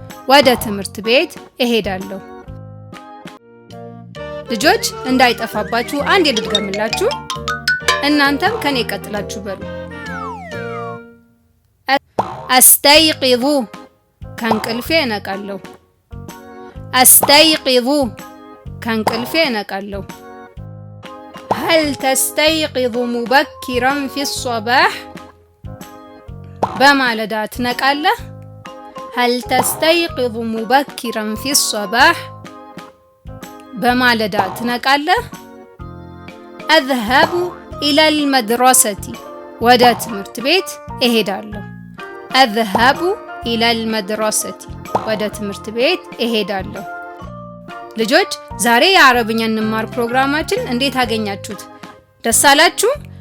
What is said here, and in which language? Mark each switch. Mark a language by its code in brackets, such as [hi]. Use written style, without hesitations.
[am] ወደ ትምህርት ቤት እሄዳለሁ። ልጆች እንዳይጠፋባችሁ አንዴ ልድገምላችሁ። እናንተም ከኔ ቀጥላችሁ በሉ። አስተይቂዙ ከእንቅልፌ እነቃለሁ። አስተይቂዙ ከእንቅልፌ እነቃለሁ። [ar] هل تستيقظ مبكرا في الصباح [am] በማለዳ ትነቃለህ? [ar] هل تستيقظ مبكرا في الصباح [am] በማለዳ ትነቃለህ? [ar] أذهب إلى المدرسة [am] ወደ ትምህርት ቤት እሄዳለሁ። أذهب إلى المدرسة ወደ ትምህርት ቤት እሄዳለሁ። ልጆች ዛሬ የአረብኛ እንማር ፕሮግራማችን እንዴት አገኛችሁት? ደስ አላችሁ?